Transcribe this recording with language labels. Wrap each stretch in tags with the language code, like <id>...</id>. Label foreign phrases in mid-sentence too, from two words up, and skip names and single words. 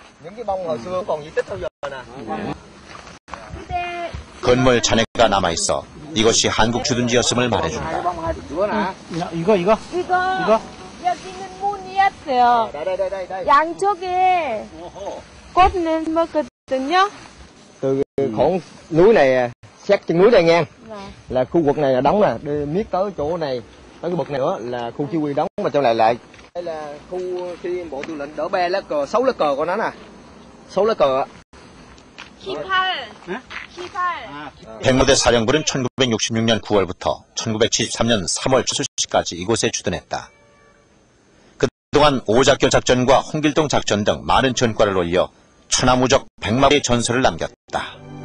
<ko>건물 잔해가 남아있어 이것이 한국 주둔지였음을 말해준다. 이거? 여기는 문이었어요. 양쪽에 꽃을 심었거든요.</ko> <vi>Từ khoảng núi này xét chân núi đây nha, là khu vực này là đóng nè, đi miết tới chỗ này, tới cái bậc này nữa là khu chỉ huy đóng, mà trong này lại đây là khu khi bộ tư lệnh đỡ 3 lá cờ, 6 lá cờ của nó nè, 6 lá cờ.</vi> <ko>백마부대 사령부는 1966년 9월부터 1973년 3월 추수시까지 이곳에 주둔했다. 그동안 오작교 작전과 홍길동 작전 등 많은 전과를 올려 천하무적 백마부대의 전설을 남겼다.</ko>